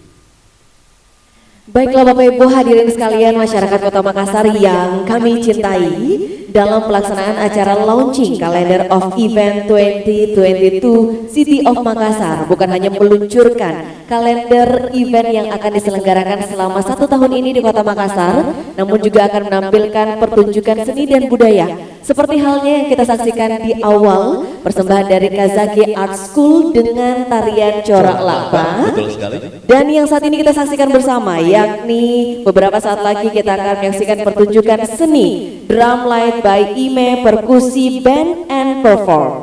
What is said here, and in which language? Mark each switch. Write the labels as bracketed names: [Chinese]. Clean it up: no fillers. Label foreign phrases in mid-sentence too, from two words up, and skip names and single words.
[Indonesian] Baiklah Bapak Ibu hadirin sekalian masyarakat Kota Makassar yang kami cintai, dalam pelaksanaan acara launching Calendar of Event 2022 City of Makassar bukan hanya meluncurkan kalender event yang akan diselenggarakan selama 1 tahun ini di Kota Makassar, namun juga akan menampilkan pertunjukan seni dan budaya seperti halnya yang kita saksikan di awal, persembahan dari Kazaki Art School dengan tarian corak laba. Dan yang saat ini kita saksikan bersama, yakni beberapa saat lagi kita akan menyaksikan pertunjukan seni Drum Light by Ime Perkusi Band and Perform.